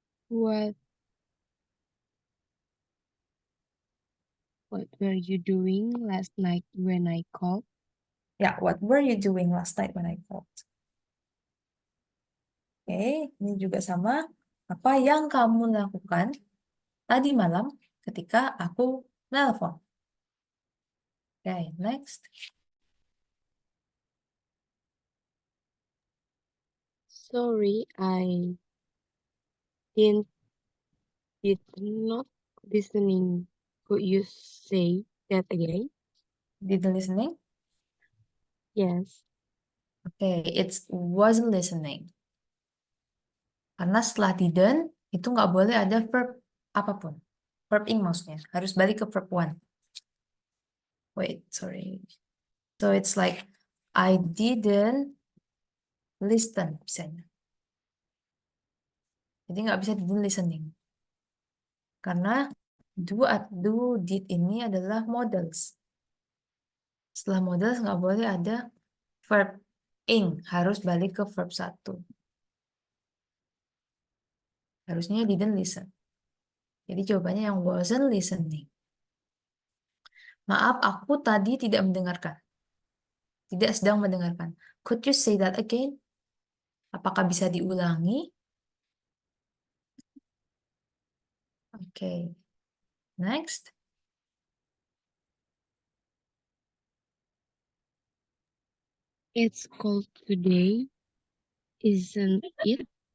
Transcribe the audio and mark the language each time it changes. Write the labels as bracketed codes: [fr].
[en] What were you doing last night when I called? Ya, what were you doing last night when I called? [id] Oke, ini juga sama. Apa yang kamu lakukan tadi malam ketika aku nelpon? [en] Oke, next. Sorry, I didn't did not listening. Could you say that again? Didn't listening? Yes. Oke, it wasn't listening. [id] Karena setelah didn't, itu nggak boleh ada verb apapun. Verb ing maksudnya. Harus balik ke verb one. [en] Wait, sorry. So it's like, I didn't listen, misalnya. [id] Jadi nggak bisa [en] didn't listening. [id] Karena do, did ini adalah modals. Setelah modals nggak boleh ada verb ing. Harus balik ke verb satu. Harusnya [en] didn't listen. [id] Jadi jawabannya yang [en] wasn't listening. [id] Maaf, aku tadi tidak mendengarkan. Tidak sedang mendengarkan. [en] Could you say that again? [id] Apakah bisa diulangi? [en] Oke. Next. It's cold today, isn't it?